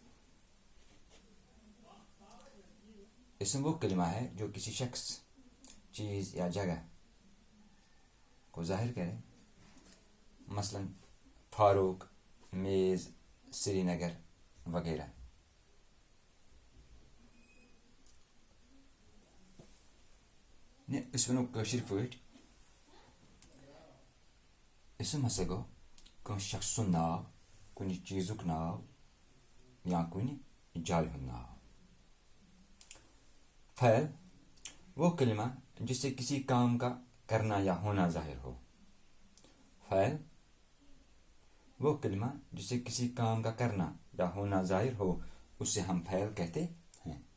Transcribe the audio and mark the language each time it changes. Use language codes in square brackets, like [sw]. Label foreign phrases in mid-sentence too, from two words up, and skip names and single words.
[ur] اسم وہ کلمہ ہے جو کسی شخص، چیز یا جگہ کو ظاہر کرے. مثلا فاروق، میز، سری نگر وغیرہ. [ks] اس ونو کاشر پٲٹھۍ اسم ہسا گوٚو کٲنٛسہِ شخص سُنٛد ناو، کُنہِ چیٖزُک ناو یا کُنہِ جایہِ ہُنٛد ناو. [ur] فعل وہ کلمہ جس سے کسی کام کا کرنا یا ہونا ظاہر ہو. فعل وہ کلمہ جس سے کسی کام کا کرنا یا ہونا ظاہر ہو، اس سے ہم فعل کہتے ہیں.